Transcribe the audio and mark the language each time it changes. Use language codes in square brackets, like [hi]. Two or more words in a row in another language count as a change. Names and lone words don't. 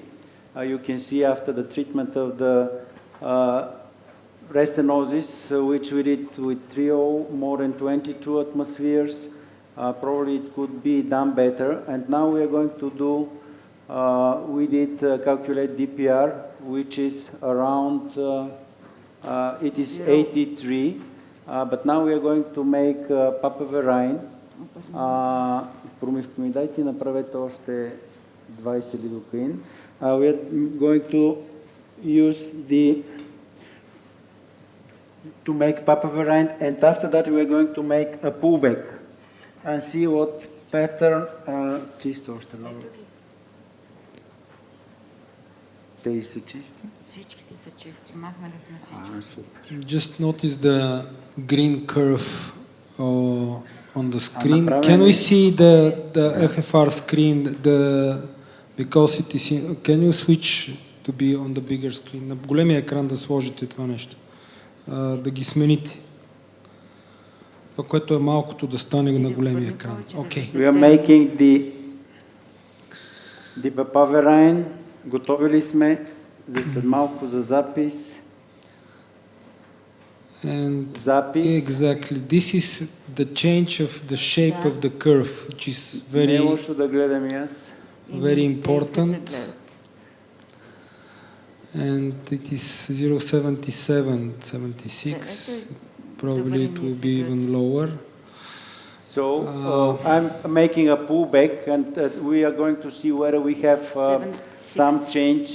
[en] You can see after the treatment of the restenosis, which we did with TRIO, more than 22 atmospheres. Probably it could be done better. And now we are going to do, we did calculate DPR, which is around, it is 83. But now we are going to make papaverine. [bg] Промивка ми дайте и направете още 20 лидокаин. [en] We are going to use to make papaverine, and after that we are going to make a pullback and see what pattern. [bg] Чисто още много. Тези са чисти. Всичките са чисти. Махнали сме всички. Супер. [en] Just notice the green curve on the screen. Can we see the FFR screen? Because it is. Can you switch to be on the bigger screen? [bg] На големия екран да сложите това нещо. Да ги смените. Това, което е малкото, да стане на големия екран. [en] Okay. We are making the papaverine. [bg] Готови ли сме за след малко за запис? [en] And [bg] Запис. [en] exactly, this is the change of the shape of the curve, which is [bg] Не е [en] very, [bg] лошо да гледам и аз. [en] very important. And it is 0.77, 76. Probably it will be even lower. So I'm making a pullback, and we are going to see whether we have some change.